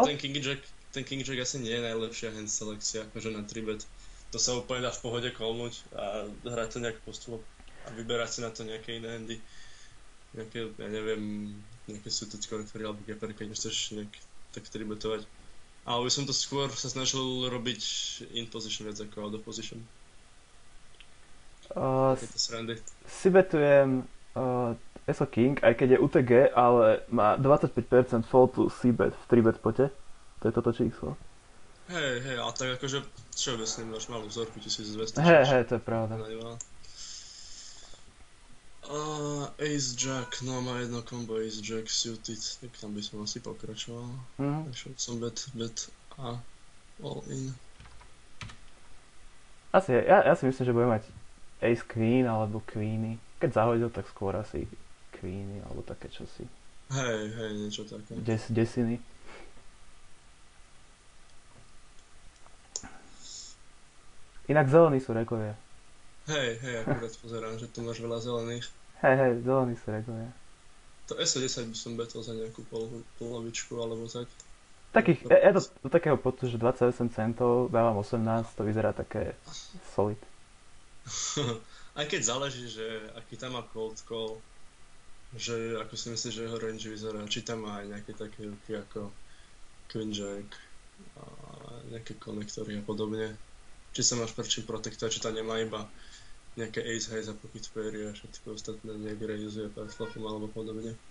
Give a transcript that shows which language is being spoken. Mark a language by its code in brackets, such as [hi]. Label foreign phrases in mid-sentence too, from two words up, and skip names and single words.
[sk] Akože ten [en] King Jack [sk] asi nie je najlepšia hand selekcia, akože na 3-bet. To sa úplne dá v pohode callnúť a hrať to nejak postup a vyberať si na to nejaké iné handy. Nejaké, ja neviem, nejaké suited konektory alebo gapper, keď chceš nejak tak 3-betovať. Ale by som to skôr sa snažil robiť [en] in position [sk] viac ako [en] out of position. [sk] Takéto srandy. Si betujem ESO King, aj keď je UTG, ale má 25% [en] fall to C-bet [sk] v 3-bet pote. To je toto číslo. Hej, ale tak akože všeobecne máš malú vzorku 1200. Hej, to je pravda. [en] Ace Jack, [sk] no má jedno combo [en] Ace Jack suited, [sk] tak tam by som asi pokračoval. Šiel som bet a all in. Asi, ja si myslím, že budem mať [en] Ace Queen [sk] alebo Queeny. Keď zahodil, tak skôr asi Queeny alebo také čosi. Hej, niečo také. Desiny. Inak zelení sú regovia. Hej, akurát pozerám, že tu máš veľa zelených. Hej, zelení sú regovia. To SO10 by som betol za nejakú polovičku alebo tak. Takých, ja do takého poctu, že 28 centov, dávam 18, to vyzerá také solid. Aj keď záleží, že aký tam má cold call, že ako si myslíš, že jeho range vyzerá, či tam má aj nejaké také ruky ako [en] Queen Jack [sk] a nejaké konektory a podobne. Či sa máš prečo protektovať, či tam nemá iba nejaké [en] ace high [sk] za pocket pairy a všetko ostatné nejak realizuje parflopom alebo podobne.